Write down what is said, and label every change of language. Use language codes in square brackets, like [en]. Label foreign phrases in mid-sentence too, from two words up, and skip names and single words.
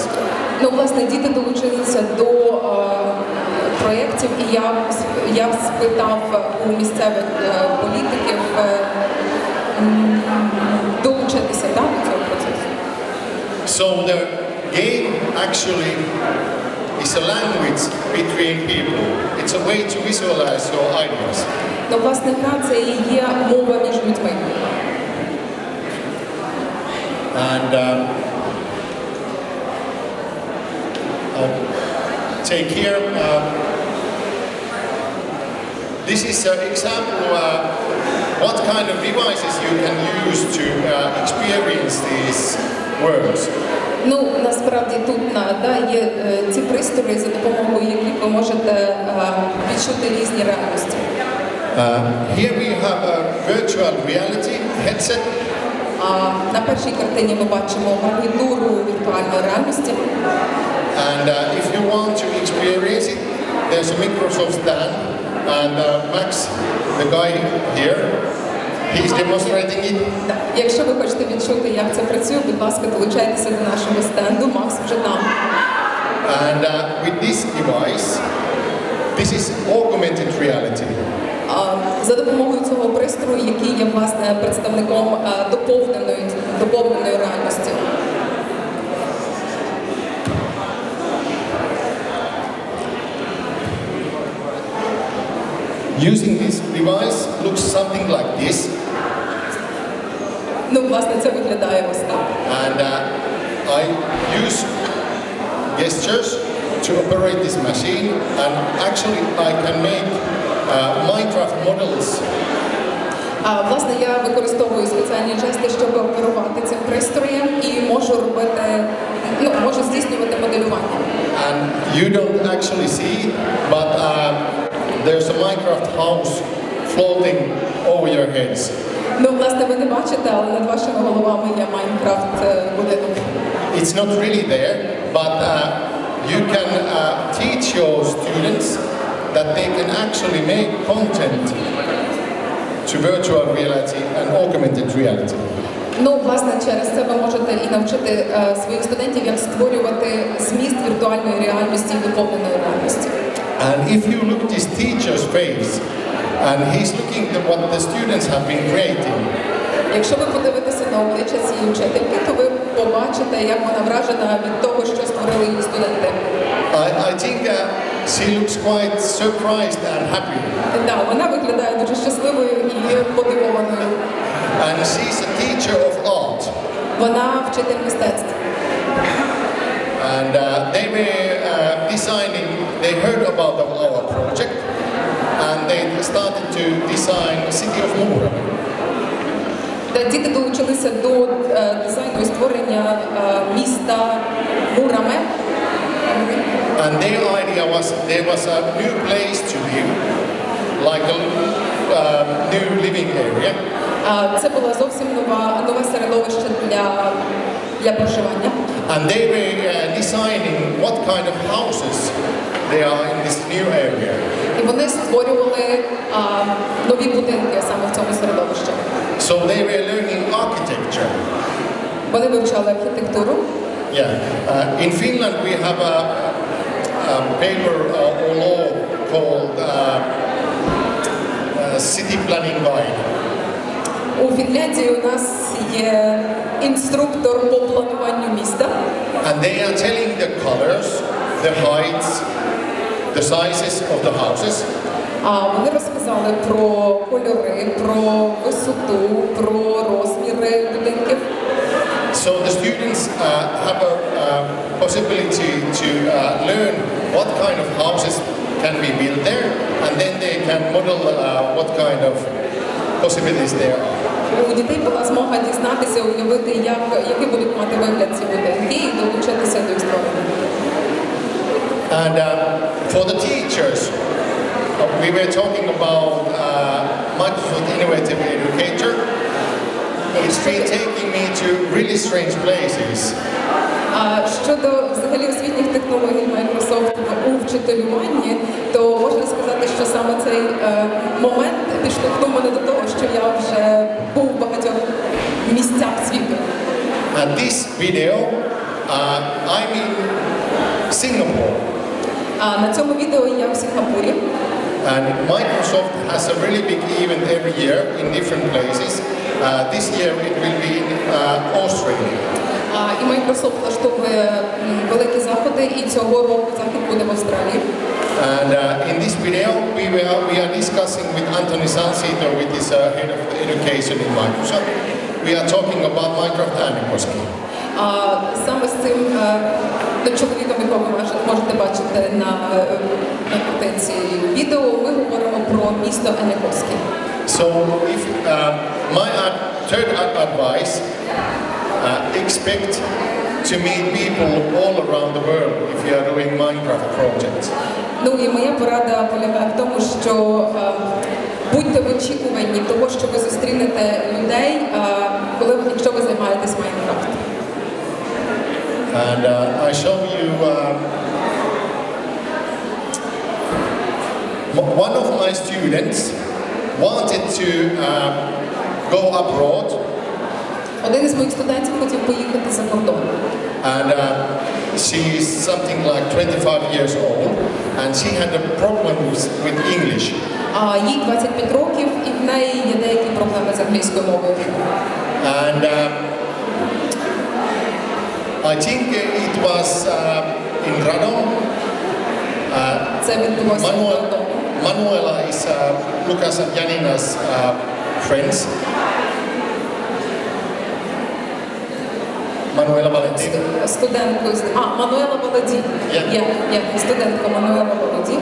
[uk] Ну, власне, діти долучилися до проєктів, і я спитав у місцевих політиків долучитися до цього процесу. [en] So the game actually is a language between people. It's a way to visualize your ideas. [uk] Ну, власне, гра – це і є мова між людьми. [en] And take here. This is an example of what kind of devices you can use to experience these words. [uk] Ну, насправді тут є ці пристрої, за допомогою яких ви можете відчути різні реальності. [en] Here we have a virtual reality headset. [uk] На першій картині ми бачимо гарнітуру віртуальної реальності. [en] And if you want to experience it, there's a Microsoft stand, and Max, the guy here, he's demonstrating it. [uk] Якщо ви хочете відчути, як це працює, будь ласка, долучайтеся до нашого стенду, Макс вже там. [en] And with this device, this is augmented reality. [uk] За допомогою цього пристрою, який є, власне, представником доповненої реальності. [en] Using this device looks something like this. [uk] Ну, власне, це виглядає ось так. [en] And I use gestures to operate this machine, and actually I can make Minecraft models. [uk] Власне, я використовую спеціальні жести, щоб оперувати цим пристроєм і можу здійснювати моделювання. [en] And you don't actually see it, but there's a Minecraft house floating over your heads. [uk] Ну, власне, ви не бачите, але над вашими головами є Майнкрафт будинок. [en] It's not really there, but you can teach your students that they can actually make content to virtual reality and augmented reality. [uk] Ну, власне, через це ви можете і навчити своїх студентів, як створювати зміст віртуальної реальності і доповненої реальності. [en] And if you look at this teacher's face, and he's looking at what the students have been creating. [uk] Якщо ви подивитеся на обличчя цієї вчительки, то ви побачите, як вона вражена від того, що створили її студенти. [en] I think she looks quite surprised and happy. [uk] Так, вона виглядає дуже щасливою і подивованою. [en] And she's a teacher of art. [uk] Вона вчитель мистецтва. [en] And they were designing, they heard about our project, and they started to design the city of Будуємо. [uk] Діти долучилися до дизайну і створення міста Будуємо. [en] And their idea was there was a new place to live, like a new living area. [uk] Це була зовсім нове середовище для проживання. [en] And they were designing what kind of houses they are in this new area. [uk] І вони створювали нові будинки саме в цьому середовищі. [en] So they were learning architecture. [uk] Вони вивчали архітектуру. [en] Yeah. In Finland we have a paper or law called City Planning Guide. [uk] У Фінляндії у нас є інструктор по плануванню міста. [en] And they are telling the colors, the heights, the sizes of the houses. [uk] Вони розказали про кольори, про висоту, про розміри будинків. [en] So the students have a possibility to learn what kind of houses can be built there, and then they can model what kind of possibilities there are. [uk] У дітей була змога дізнатися, уявити, які будуть мати вигляд ці будинки і долучитися до їх створення. [en] And for the teachers, we were talking about Microsoft Innovative Educator. It's been taking me to really strange places. [uk] Щодо взагалі освітніх технологій Microsoft у вчителюванні, то можна сказати, що саме цей момент підштовхнув мене до того, що я вже був в багатьох місцях світу. [en] This video, I'm in Singapore. [uk] На цьому відео я в Сінгапурі. [en] And Microsoft has a really big event every year in different places. This year it will be in Australia. [uk] І Microsoft влаштовує великі заходи, і цього року захід буде в Австралії. [en] And in this video we are discussing with Anthony Salsito, with his head of education in Microsoft. We are talking about Minecraft Äänekoski. [uk] Саме з цим чоловіком, якого ви можете бачити на картинці відео, ми говоримо про місто Äänekoski. [en] So if my third advice, expect to meet people all around the world if you are doing Minecraft projects. [uk] Ну і моя порада полягає в тому, що будьте в очікуванні того, що ви зустрінете людей, якщо ви займаєтесь Майнкрафтом. [en] And I show you one of my students wanted to go abroad. [uk] Один із моїх студентів хотів поїхати за кордон. [en] And she's something like 25 years old, and she had a problem with English. [uk] Їй 25 років, і в неї є деякі проблеми з англійською мовою. [en] And I think it was in Radom. [uk] Це відбулося в Радому. [en] Manuela is Lucas and Janina's friends. Manuela Valentin. [uk] Студенткою. Мануела Валентин. Студентка Мануела Валентин.